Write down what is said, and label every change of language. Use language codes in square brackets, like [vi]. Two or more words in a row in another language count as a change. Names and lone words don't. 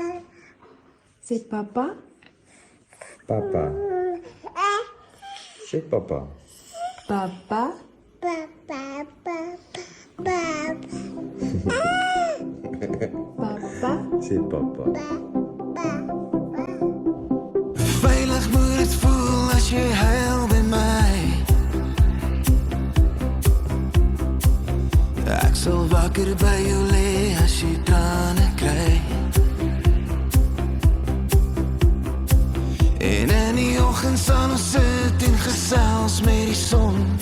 [fr] C'est papa. Papa. C'est papa. Papa. Papa. Papa. C'est papa. [af] Veilig moet het voel as jy huil by my. Ek sal wakker by jou lê as jy trane kry. En in die oggend sal ons sit en gesels met die son.